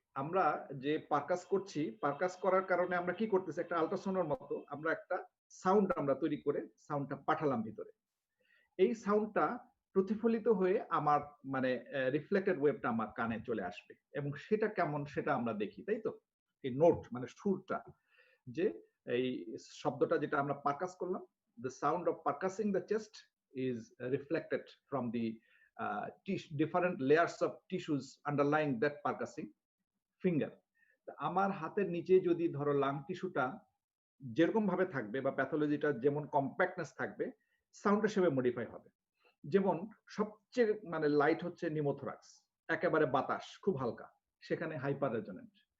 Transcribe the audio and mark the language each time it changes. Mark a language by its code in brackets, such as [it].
[bn] আমরা যে পারকাস করছি, পারকাস করার কারণে আমরা কি করতেছি, একটা আল্ট্রাসাউন্ডের মতো আমরা একটা সাউন্ড আমরা তৈরি করে সাউন্ডটা পাঠালাম ভিতরে। এই সাউন্ডটা প্রতিফলিত হয়ে আমার মানে রিফ্লেক্টেড ওয়েভটা আমার কানে চলে আসবে, এবং সেটা কেমন সেটা আমরা দেখি, তাই তো? এই নোট মানে সুরটা, যে এই শব্দটা যেটা আমরা পারকাস করলাম, [en] the sound of percussing the chest is reflected from the different layers of tissues underlying that percussing finger. [bn] আমার হাতের নিচে যদি ধরো লাং টিস্যুটা যেরকম ভাবে থাকবে বা প্যাথোলজিটা যেমন কম্প্যাক্টনেস থাকবে, সাউন্ডটা সেভাবে মডিফাই হবে। যেমন সবচেয়ে মানে লাইট হচ্ছে নিউমোথোরাক্স, একেবারে বাতাস খুব হালকা, সেখানে হাইপার রেজোনেন্ট।